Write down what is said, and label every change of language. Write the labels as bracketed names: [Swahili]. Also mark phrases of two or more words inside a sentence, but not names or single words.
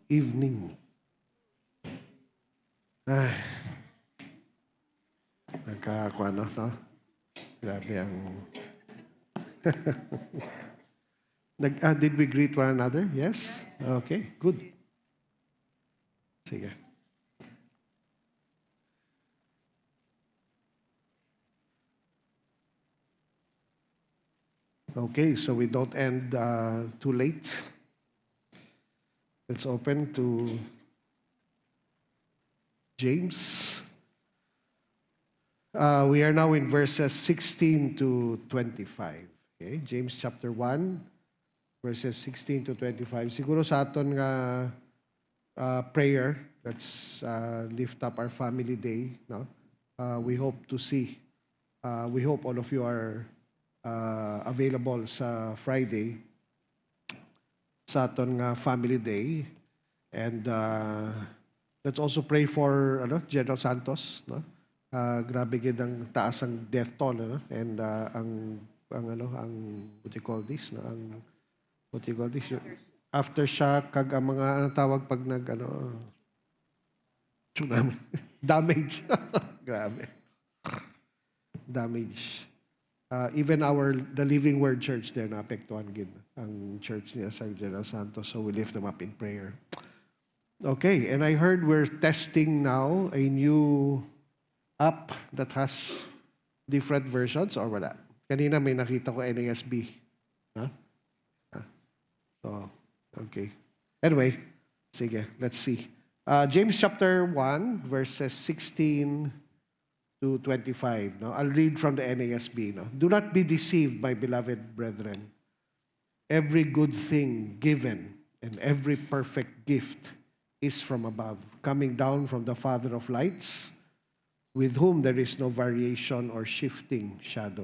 [Hiligaynon] evening. Ay, nagkakakuha no? Grabe ang... [English] did we greet one another? Yes? Okay, good. Sige. Okay, so we don't end too late. Let's open to James. We are now in verses 16 to 25. Okay, James chapter 1, verses 16 to 25. [Hiligaynon] Siguro sa aton nga [English] prayer, let's lift up our family day. No? We hope to see. We hope all of you are available sa Friday [Hiligaynon] sa aton nga [English] family day. And let's also pray for General Santos. [Hiligaynon] No? Grabe gid ang taas ang [English] death toll, [Hiligaynon] and ang [English] what do you call this, [Hiligaynon] no? Ang [English] what do you call this, [Hiligaynon] aftershock kag ang mga anong tawag pag [English] tsunami damage. [Hiligaynon] Grabe, damage. [English] Even the Living Word Church there [Hiligaynon] naapektuhan gid ang [English] church [Hiligaynon] niya sa [English] General Santos, so we lift them up in prayer. Okay, and I heard we're testing now a new app that has different versions or wala? [Filipino] Kanina may nakita ko NASB. [English] Huh? So, okay. Anyway, sige, let's see. James chapter 1, verses 16 to 25. No? I'll read from the NASB. No? Do not be deceived, my beloved brethren. Every good thing given and every perfect gift is from above, coming down from the Father of lights, with whom there is no variation or shifting shadow.